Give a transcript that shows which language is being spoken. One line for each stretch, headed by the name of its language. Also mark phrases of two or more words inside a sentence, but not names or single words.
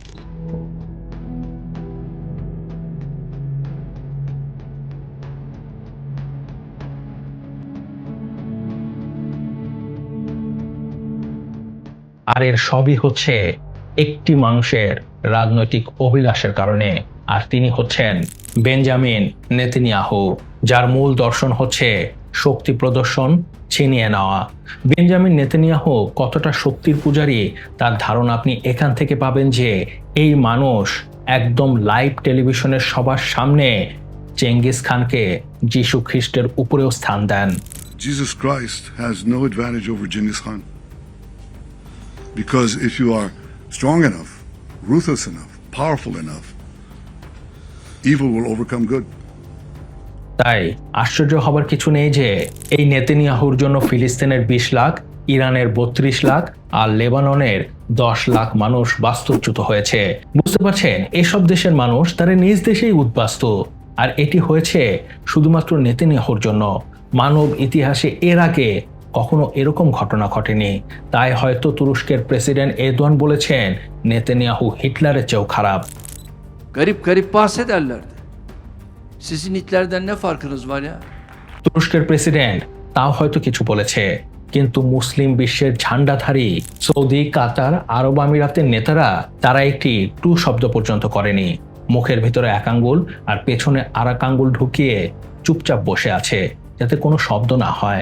Bangla: আর এর সবই হচ্ছে একটি মানুষের রাজনৈতিক অভিলাষের কারণে, আর তিনি হচ্ছেন বেঞ্জামিন নেতানিয়াহু, যার মূল দর্শন হচ্ছে শক্তি প্রদর্শন, ছিনিয়ে নেওয়া। বেঞ্জামিন নেতানিয়াহু কতটা শক্তির পূজারী তার ধারণা আপনি এখান থেকে পাবেন যে এই মানুষ একদম লাইভ টেলিভিশনের সবার সামনে চেঙ্গিস খানকে যিশু খ্রিস্টের উপরেও স্থান দেন।
English: Jesus Christ has no advantage over Genghis Khan. Because if you are strong enough, ruthless enough, powerful enough, evil will overcome good.
Bangla: তাই আশ্চর্য হবার কিছু নেই যে এই নেতানিয়াহুর জন্য ফিলিস্তিনের 20 লাখ, ইরানের 32 লাখ আর লেবাননের 10 লাখ মানুষ বাস্তুচ্যুত হয়েছে। বুঝতে পারছেন, এসব দেশের মানুষ তারা নিজ দেশেই উদ্বাস্তু, আর এটি হয়েছে শুধুমাত্র নেতানিয়াহুর জন্য। মানব ইতিহাসে এর aগে কখনো এরকম ঘটনা ঘটেনি। তাই হয়তো তুরস্কের প্রেসিডেন্ট এরদোয়ান বলেছেন নেতানিয়াহু হিটলারের চেয়েও খারাপ।
Turkish: Garip garip bahsederlerdi. Sizin Hitler'den ne farkınız var ya?
Bangla: তুরস্কের প্রেসিডেন্ট তাও হয়তো কিছু বলেছে, কিন্তু মুসলিম বিশ্বের ঝান্ডাধারী সৌদি, কাতার, আরব আমিরাতের নেতারা তারা একটি টু শব্দ পর্যন্ত করেনি। মুখের ভিতরে এক আঙ্গুল আর পেছনে আর এক আঙ্গুল ঢুকিয়ে চুপচাপ বসে আছে যাতে কোনো শব্দ না হয়।